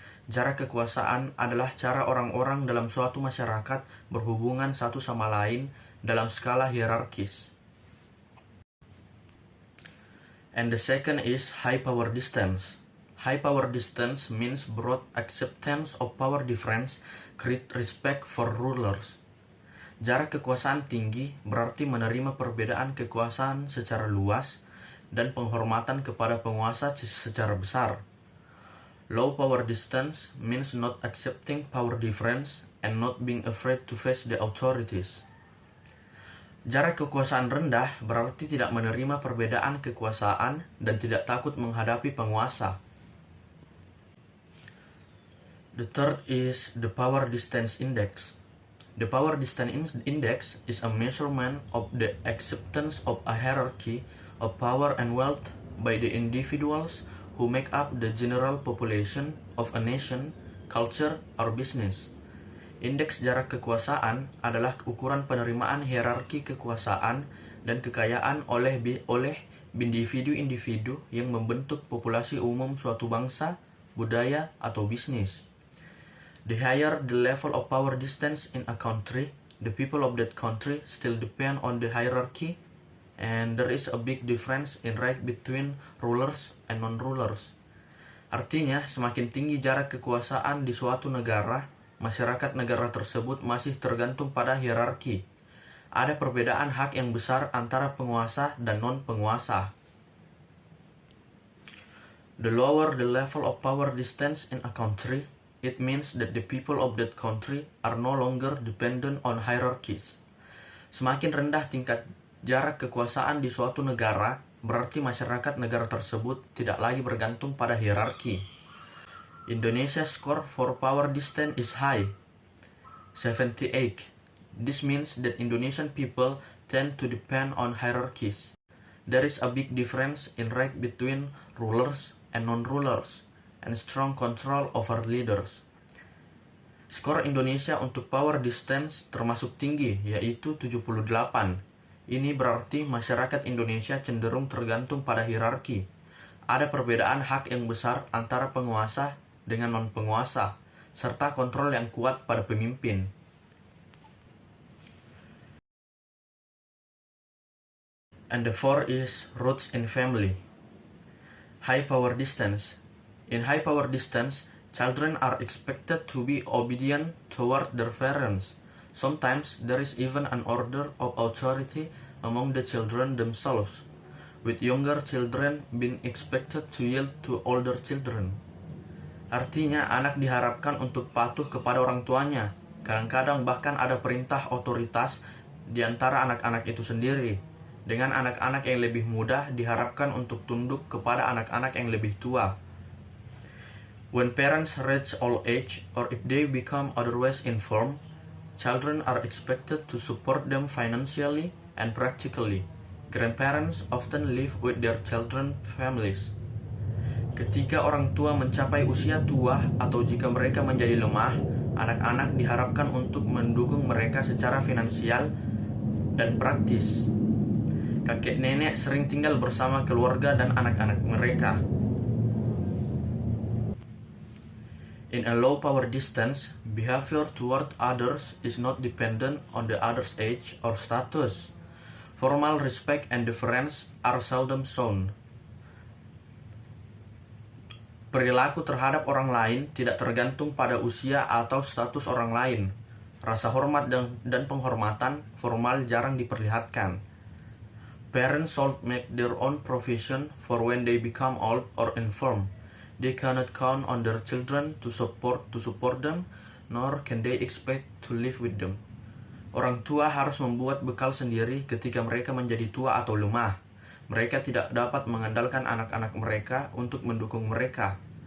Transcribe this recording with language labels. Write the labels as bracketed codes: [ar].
[id] Jarak kekuasaan adalah cara orang-orang dalam suatu masyarakat berhubungan satu sama lain dalam skala hierarkis. [en] And the second is high power distance. High power distance means broad acceptance of power difference, great respect for rulers. [id] Jarak kekuasaan tinggi berarti menerima perbedaan kekuasaan secara luas dan penghormatan kepada penguasa secara besar. [en] Low power distance means not accepting power difference and not being afraid to face the authorities. [id] Jarak kekuasaan rendah berarti tidak menerima perbedaan kekuasaan dan tidak takut menghadapi penguasa. [en] The third is the power distance index. The power distance index is a measurement of the acceptance of a hierarchy of power and wealth by the individuals who make up the general population of a nation, culture, or business. [id] Indeks jarak kekuasaan adalah ukuran penerimaan hierarki kekuasaan dan kekayaan oleh individu-individu yang membentuk populasi umum suatu bangsa, budaya, atau bisnis. [en] The higher the level of power distance in a country, the people of that country still depend on the hierarchy, and there is a big difference in right between rulers and non-rulers. [id] Artinya, semakin tinggi jarak kekuasaan di suatu negara, masyarakat negara tersebut masih tergantung pada hierarki. Ada perbedaan hak yang besar antara penguasa dan non-penguasa. [en] The lower the level of power distance in a country, it means that the people of that country are no longer dependent on hierarchies. [id] Semakin rendah tingkat jarak kekuasaan di suatu negara, berarti masyarakat negara tersebut tidak lagi bergantung pada hierarki. [en] Indonesia's score for power distance is high, 78. This means that Indonesian people tend to depend on hierarchies. There is a big difference in right between rulers and non-rulers, and strong control over leaders. [id] Skor Indonesia untuk power distance termasuk tinggi, yaitu 78. Ini berarti masyarakat Indonesia cenderung tergantung pada hierarki. Ada perbedaan hak yang besar antara penguasa dengan non-penguasa, serta kontrol yang kuat pada pemimpin. [en] And the fourth is roots in family. High power distance. In high power distance, children are expected to be obedient toward their parents. Sometimes there is even an order of authority among the children themselves, with younger children being expected to yield to older children. [id] Artinya, anak diharapkan untuk patuh kepada orang tuanya. Kadang-kadang bahkan ada perintah otoritas di antara anak-anak itu sendiri, dengan anak-anak yang lebih muda diharapkan untuk tunduk kepada anak-anak yang lebih tua. [en] When parents reach old age, or if they become otherwise infirm, children are expected to support them financially and practically. Grandparents often live with their children's families. [id] Ketika orang tua mencapai usia tua atau jika mereka menjadi lemah, anak-anak diharapkan untuk mendukung mereka secara finansial dan praktis. Kakek nenek sering tinggal bersama keluarga dan anak-anak mereka. [en] In a low power distance, behavior toward others is not dependent on the other's age or status. Formal respect and deference are seldom shown. [id] Perilaku terhadap orang lain tidak tergantung pada usia atau status orang lain. Rasa hormat dan penghormatan formal jarang diperlihatkan. [en] Parents should make their own provision for when they become old or infirm. They cannot count on their children to support them, nor can they expect to live with them. [id] Orang tua harus membuat bekal sendiri ketika mereka menjadi tua atau lemah. Mereka tidak dapat mengandalkan anak-anak mereka untuk mendukung mereka.